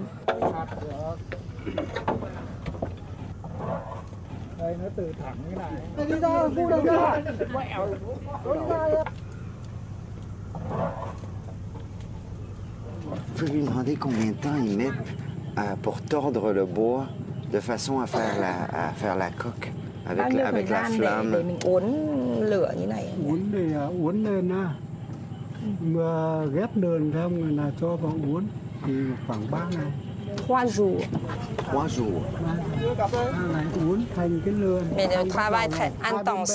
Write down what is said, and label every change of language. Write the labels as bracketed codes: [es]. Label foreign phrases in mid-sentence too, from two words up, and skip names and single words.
[fr] Vous pouvez lui demander combien de temps ils mettent pour tordre le bois de façon à faire la coque avec la flamme. [vi] Để mình uốn lửa như này. Uốn thì uốn lên á. Mà ghép đơn xong rồi là cho vào uốn thì khoảng 3 ngày. [fr] 3 jours. 3 jours. [vi] 3 ngày uốn thành cái lươn. [fr] Mais le travail très intense.